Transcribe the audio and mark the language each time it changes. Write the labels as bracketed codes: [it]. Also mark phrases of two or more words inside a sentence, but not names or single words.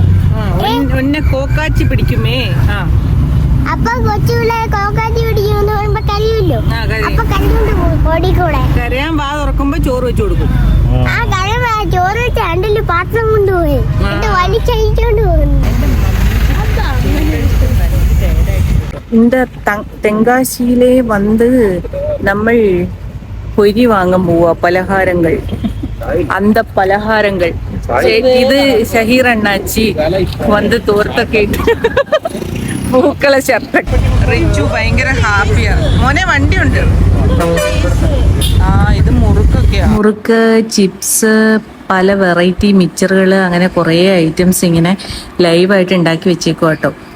[ml] കോക്കാച്ചി പിടിക്കുമേ. അപ്പൊ കൊച്ചുപിള്ളേ കോക്കാച്ചി പിടിക്കുമെന്ന് പറയുമ്പോ കരയുമല്ലോ. അപ്പൊ കരഞ്ഞോണ്ട് പോകും ഓടിക്കൂടെ. കരയാൻ വാ തുറക്കുമ്പോ ചോറ് വെച്ചു കൊടുക്കും. ആ കരയാൻ ചോറ് വെച്ച് രണ്ടില് പാത്രം കൊണ്ടുപോയി എന്നിട്ട് വലിച്ചഴിച്ചോണ്ട് പോകുന്നു. [ta] இந்த தெங்காசியிலே வந்து நம்ம பொரி வாங்க போவா பலகாரங்கள். [ml] அந்த பலഹാരങ്ങൾ ഇത് ഷഹീർ അണ്ണാച്ചി വന്ന് തോർത്തൊക്കെ പൂക്കള ഷർട്ട്. റിച്ചു ഭയങ്കര ഹാപ്പിയാണ്. മോനെ വണ്ടിയുണ്ട്. ഇത് മുറുക്ക്, ചിപ്സ്, പല വെറൈറ്റി മിച്ചറുകൾ, അങ്ങനെ കുറേ ഐറ്റംസ് ഇങ്ങനെ ലൈവായിട്ട് ഉണ്ടാക്കി വെച്ചേക്കും കേട്ടോ.